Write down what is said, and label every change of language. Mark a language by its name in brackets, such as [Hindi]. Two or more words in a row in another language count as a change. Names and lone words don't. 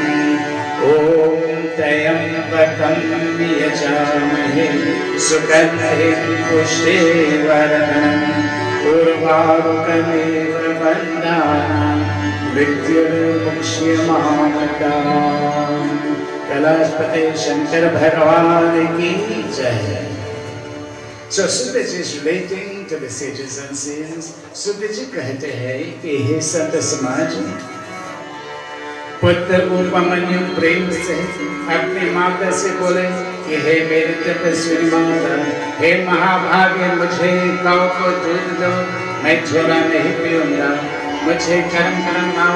[Sanskrit] ॐ त्र्यम्बकं यजामहे सुगन्धिं पुष्टिवर्धनम् उर्वारुकमेव वन्दानां मृत्युर्मुक्ष्यमामृताम्. [Hindi] कैलाशपते शंकर भगवान की जय. [English] So Sudaji is relating to the sages and saints. [Hindi] Sudaji कहते हैं कि हे संत समाज, पुत्र उपमन्यु प्रेम से अपनी माता से बोले कि हे मेरी तपस्वी माता, हे महाभाग्य, मुझे गौ को दूध दो, मैं झोला नहीं पीऊंगा, मुझे कर्म करवाओ.